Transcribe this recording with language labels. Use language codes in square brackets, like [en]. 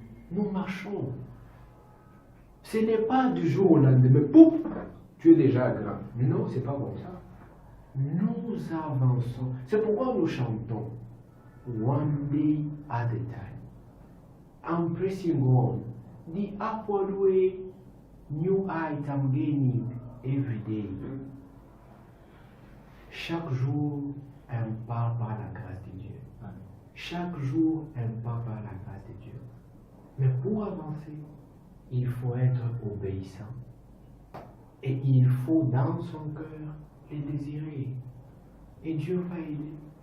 [fr] Nous marchons. Ce n'est pas du jour au lendemain, pouf, tu es déjà grand. Non, c'est pas comme ça. Nous avançons. C'est pourquoi nous chantons [en] One day at a time. I'm pressing on. The upward way, new heights I'm gaining every day. [fr] Chaque jour, un pas par la grâce de Dieu. Chaque jour, un pas par la grâce de Dieu. Mais pour avancer, il faut être obéissant. Et il faut dans son cœur les désirer. Et Dieu va aider.